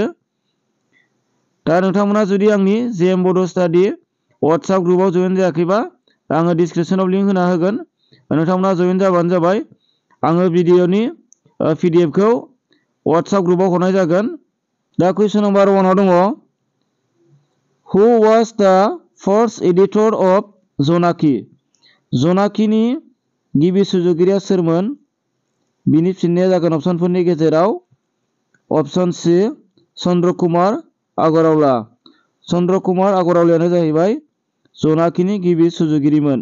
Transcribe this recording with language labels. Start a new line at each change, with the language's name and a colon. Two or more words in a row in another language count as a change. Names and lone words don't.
Bodo: दा नोंथांमोना जुदि आंनि जेएम बड' स्टाडि WhatsApp ग्रुपआव जइन जायाखैबा आङो डिसक्रिप्शनाव लिंक होना होगोन, नोंथांमोना जइन जाबानो जाबाय। आङो भिडिअनि PDF खौ WhatsApp ग्रुपआव हरनाय जागोन। दा
English: question number
Bodo: 1 आव दङ
English: who was the first editor of Janaki?
Bodo: जनाकीनि गिबि सुजुगिरिया सोरमोन? बिनि फिननाया जागोन अपसनफोरनि गेजेराव अपसन सि चन्द्र कुमार आगरवाला। चन्द्र कुमार आगरवालायानो जाहैबाय जनाकीनि गिबि सुजुगिरिमोन।